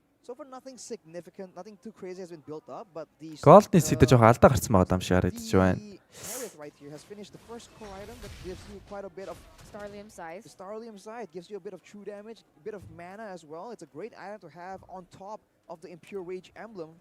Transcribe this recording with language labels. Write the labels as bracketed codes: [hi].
[en] So for nothing significant, nothing too crazy has been built up, but the [mn] Golden Seed жоохон алдаа гарсан байгаа юм шиг харагдаж байна. [en] Right here has finished the first core item that gives you quite a bit of Starlium size. The Starlium side gives you a bit of true damage, a bit of mana as well. It's a great item to have on top of the Impure Rage emblem.